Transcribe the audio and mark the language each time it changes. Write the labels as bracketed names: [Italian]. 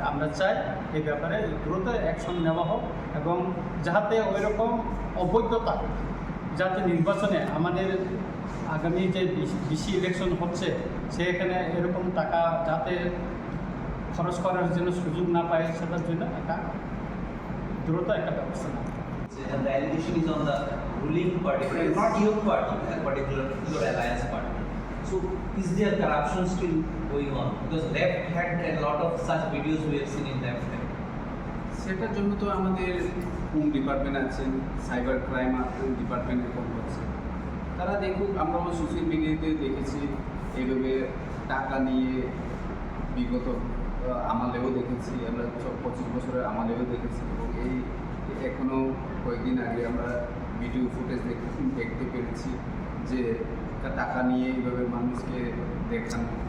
[Bangla] আমরা চাই এই ব্যাপারে দ্রুত অ্যাকশন নেওয়া হোক এবং যাতে ওই রকম অবৈধতা যাতে নির্বাচনে আমাদের আগামী যে ডিসি ইলেকশন হচ্ছে সেখানে এরকম টাকা যাতে খরচ করার জন্য সুযোগ না পায়, সেটার জন্য একটা দ্রুত একটা ব্যবস্থা নেওয়া। [English] And the allegation is on the ruling party, not your party, a particular your alliance party. So, is there corruption still going on? Because left had a lot of such videos we have seen in left hand. [Bangla] সেটার জন্য তো আমাদের home department আছেন, cyber crime ডিপার্টমেন্টের কম করছে। তারা দেখুক, আমরা সোশ্যাল মিডিয়াতে দেখেছি এইভাবে টাকা নিয়ে বিগত আমলেও দেখেছি, আমরা 25 বছরের আমলেও দেখেছি এবং এই এখনও কয়েকদিন আগে আমরা ভিডিও ফুটেজ দেখতে পেরেছি যে টাকা নিয়ে এইভাবে মানুষকে দেখানো।